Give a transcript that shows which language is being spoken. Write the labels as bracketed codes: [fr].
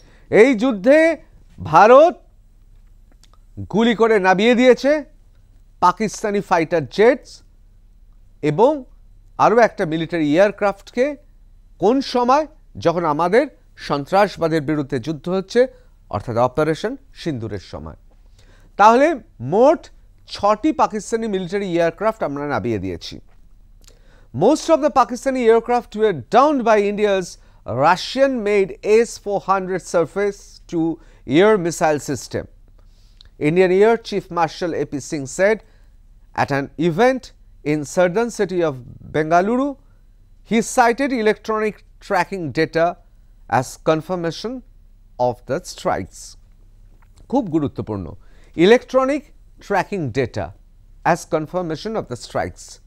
[bn] এই যুদ্ধে ভারত গুলি করে নামিয়ে দিয়েছে পাকিস্তানি ফাইটার জেটস এবং আরও একটা মিলিটারি এয়ারক্রাফটকে। কোন সময়? যখন আমাদের সন্ত্রাসবাদের বিরুদ্ধে যুদ্ধ হচ্ছে, অর্থাৎ অপারেশন সিন্দুরের সময়। তাহলে মোট 6টি পাকিস্তানি মিলিটারি এয়ারক্রাফট আমরা নামিয়ে দিয়েছি। [en] Most of the Pakistani aircraft were downed by India's Russian-made S-400 surface-to-air missile system. Indian Air Chief Marshal A.P. Singh said at an event in southern city of Bengaluru. He cited electronic tracking data as confirmation of the strikes. [bn] খুব গুরুত্বপূর্ণ, [en] Electronic tracking data as confirmation of the strikes.